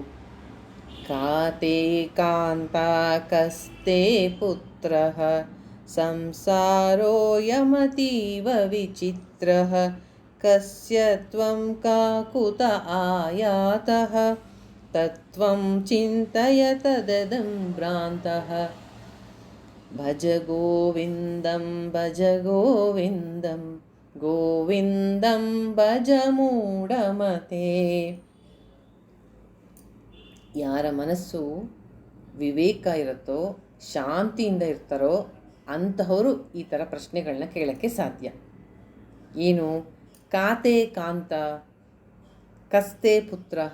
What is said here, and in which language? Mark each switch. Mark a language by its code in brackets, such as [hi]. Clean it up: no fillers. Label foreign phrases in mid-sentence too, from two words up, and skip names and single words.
[sa] ಕಾತೆ ಕಾಂತ ಕಸ್ತೆ ಪುತ್ರಃ ಸಂಸಾರೋಯಮತೀವ ವಿಚಿತ್ರಃ ಕಸ್ಯ ತ್ವಂ ಕಾಕುತ ಆಯಾತಃ ತತ್ವಂ ಚಿಂತಯ ತದದಂ ಭ್ರಾಂತಃ ಭಜ ಗೋವಿಂದಂ ಭಜ ಗೋವಿಂದಂ ಗೋವಿಂದಂ ಭಜ ಮೂಢಮತೆ. [kn] ಯಾರ ಮನಸ್ಸು ವಿವೇಕ ಇರುತ್ತೋ, ಶಾಂತಿಯಿಂದ ಇರ್ತಾರೋ ಅಂತಹವರು ಈ ಥರ ಪ್ರಶ್ನೆಗಳನ್ನ ಕೇಳೋಕ್ಕೆ ಸಾಧ್ಯ. [sa] ಏನು? ಕಾತೆ ಕಾಂತ ಕಸ್ತೆ ಪುತ್ರಃ.